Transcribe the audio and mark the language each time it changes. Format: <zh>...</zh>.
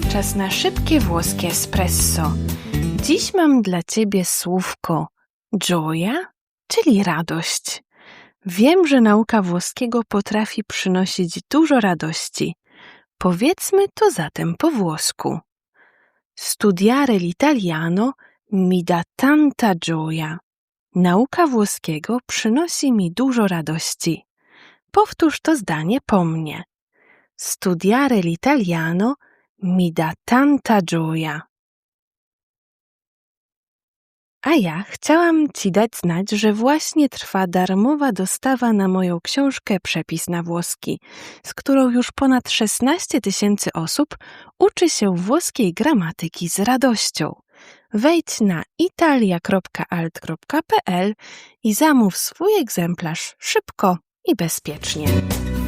<pl>Czas na szybkie włoskie espresso. Dziś mam dla Ciebie słówko gioia, czyli radość. Wiem, że nauka włoskiego potrafi przynosić dużo radości. Powiedzmy to zatem po włosku.</pl> <it>Studiare l'italiano mi dà tanta gioia.</it> <pl>Nauka włoskiego przynosi mi dużo radości. Powtórz to zdanie po mnie.</pl> <it>Studiare l'italiano mi dà tanta gioia.</it> <pl>A ja chciałam Ci dać znać, że właśnie trwa darmowa dostawa na moją książkę Przepis na włoski, z którą już ponad 16 000 osób uczy się włoskiej gramatyki z radością. Wejdź na italia.alt.pl i zamów swój egzemplarz szybko i bezpiecznie.</pl>